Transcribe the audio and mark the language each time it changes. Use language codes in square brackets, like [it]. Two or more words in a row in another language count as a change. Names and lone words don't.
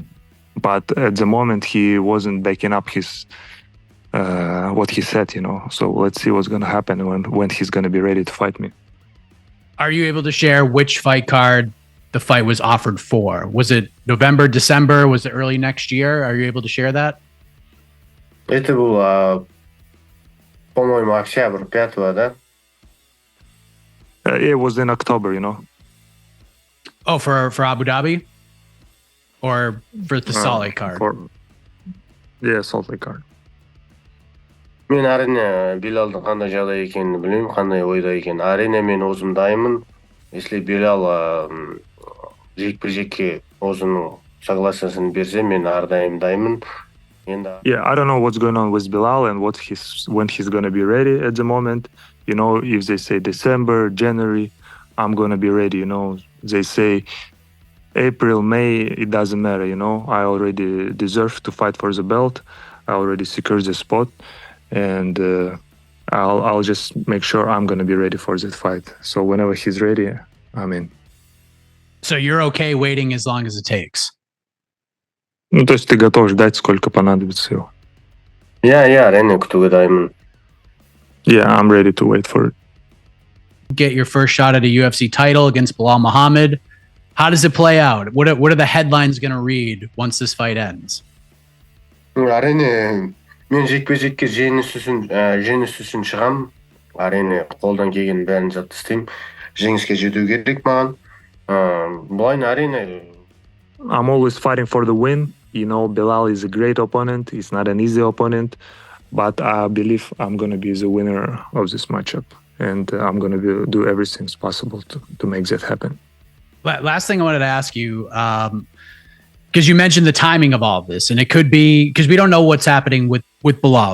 [en] But at the moment, he wasn't backing up his what he said, So let's see what's going to happen when he's going to be ready to fight me. Are you able to share which fight card the fight was offered for? Was it November, December? Was it early next year? Are you able to share that? [ru] Это было, по-моему, октябрь 5-го, да? [en] It was in October, Oh, for Abu Dhabi? Or for the Salt Lake card? Yeah, Salt Lake card. [kk] Мен әрине Белалдың қандай жағдай екенін білмеймін, қандай ойда екенін. Әрине мен өзім дайынмын. Если Белал жекпе-жекке өзінің согласиясын берсе, мен әрдайым дайынмын. [en] Yeah, I don't know what's going on with Belal and when he's going to be ready at the moment. If they say December, January, I'm going to be ready. They say April, May, it doesn't matter. I already deserve to fight for the belt. I already secured the spot, and I'll just make sure I'm going to be ready for that fight. So whenever he's ready, I'm in. So you're okay waiting as long as it takes? [ru] То есть ты готов ждать, сколько понадобится его. [kk] иә әрине күтуге дайынмын. [en] Yeah, I'm ready to wait for it. Get your first shot at a UFC title against Belal Muhammad. How does it play out? What are the headlines going to read once this fight ends? [kk] Әрине мен жекпе-жекке жеңіс үшін шығам. Әрине қолдан келген бәрін жат істеймін. Жеңіске жету керек маған. Былай әрине [en] I'm always fighting for the win. You know, Belal is a great opponent. He's not an easy opponent, but I believe I'm going to be the winner of this matchup, and I'm going to do everything possible to make that happen. Last thing I wanted to ask you, because you mentioned the timing of all of this, and it could be because we don't know what's happening with Belal.